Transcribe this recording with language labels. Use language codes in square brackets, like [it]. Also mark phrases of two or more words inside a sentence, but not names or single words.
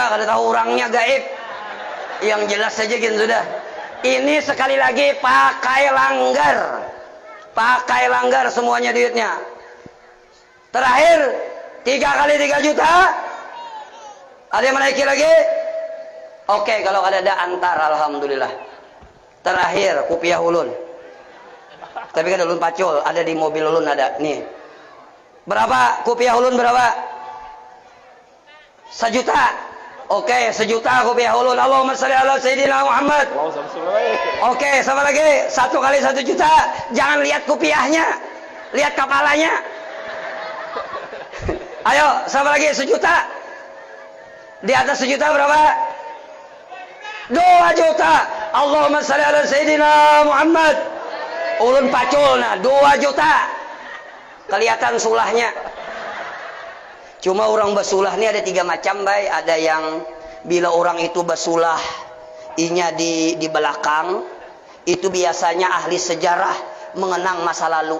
[bjn] Kada tahu orangnya, gaib. Yang jelas saja gitu sudah. [id] Ini sekali lagi pakai langgar. Pakai langgar semuanya duitnya. Terakhir 3 kali 3 juta. Ada yang menaiki lagi? Oke, kalau ada antar alhamdulillah. [bjn] Terakhir kopiah ulun. Tapi kan ulun pacul, ada di mobil ulun ada. Nih. Berapa kopiah ulun berapa? 1 juta. Oke, 1 juta kopiah ulun. [ar] Allahumma shalli ala sayyidina Muhammad. [id] Oke, sama lagi 1 kali 1 juta. Jangan lihat kopiahnya, lihat kepalanya. Ayo, sama lagi 1 juta. Di atas 1 juta berapa? 2 juta. [ar] Allahumma shalli ala sayyidina Muhammad. [bjn] Ulun pacul nah 2 juta. Kelihatan sulahnya. Cuma orang basulah ini ada 3 macam, bay. Ada yang bila orang itu basulah inya di belakang, itu biasanya ahli sejarah mengenang masa lalu.